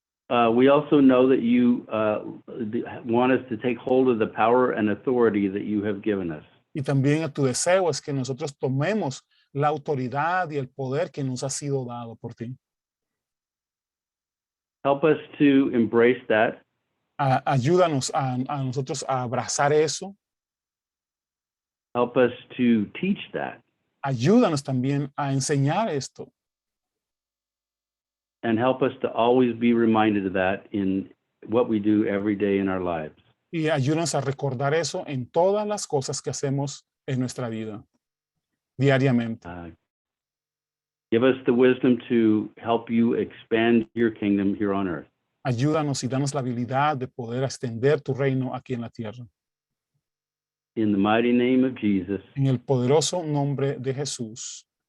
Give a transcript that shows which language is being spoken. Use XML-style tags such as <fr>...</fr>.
<en>We also know that you want us to take hold of the power and authority that you have given us.</en> <es>Y también tu deseo es que nosotros tomemos la autoridad y el poder que nos ha sido dado por ti.</es> <en>Help us to embrace that.</en> <es>Ayúdanos a nosotros a abrazar eso.</es> <en>Help us to teach that.</en> <es>Ayúdanos también a enseñar esto.</es> <en>And help us to always be reminded of that in what we do every day in our lives.</en> <es>Y ayúdanos a recordar eso en todas las cosas que hacemos en nuestra vida, diariamente.</es> <en>Give us the wisdom to help you expand your kingdom here on earth.</en> <es>Ayúdanos y danos la habilidad de poder extender tu reino aquí en la tierra.</es> <en>In the mighty name of Jesus.</en> <es>En el poderoso nombre de Jesús.</es>